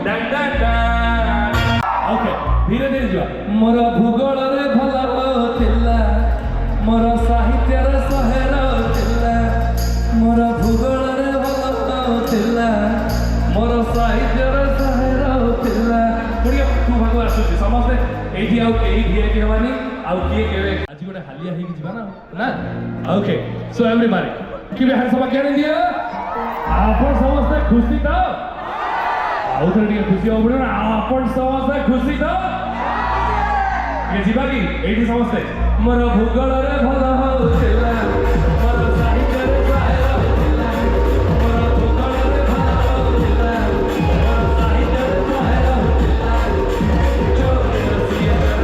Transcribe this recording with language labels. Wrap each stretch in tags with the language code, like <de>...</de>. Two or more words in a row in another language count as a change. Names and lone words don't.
<or>ଓକେ ଧୀରେ ଧୀରେ ଯିବା ମୋର ଭୂଗୋଳରେ ଭଲ ଥିଲା ମୋର ସାହିତ୍ୟର 100 ଥିଲା ମୋର ଭୂଗୋଳରେ ଭଲ ଥିଲା ମୋର ସାହିତ୍ୟର 100 ଥିଲା ପୁଣି ତୁ ଭାଗ ଆସୁଛି ସମସ୍ତେ ଏଇଠି ଆଉ କେହି ଠିଆ କି ହେବାନି ଆଉ କିଏ କେବେ ଆଜି ଗୋଟେ ହାଲିଆ ହେଇକି ଯିବା ନା</or> <en>okay so everybody Keep your hands up again in the air.</en> <or>ଆପଣ ସମସ୍ତେ ଖୁସି ତ ଆଉ ଥରେ ଟିକେ ଖୁସି ହବ ପଡ଼ିବ ଆପଣ ସମସ୍ତେ ଖୁସି ତ ଟିକେ ଯିବା କି ଏଇଠି ସମସ୍ତେ ମୋର ଭୂଗୋଳରେ ଭଲ ହଉଥିଲା ମୋର ସାହିତ୍ୟରେ 100 ହଉଥିଲା ମୋର ଭୂଗୋଳରେ ଭଲ ହଉଥିଲା ମୋର ସାହିତ୍ୟରେ 100 ହଉଥିଲା ଯୋଉ ସିଏ</or>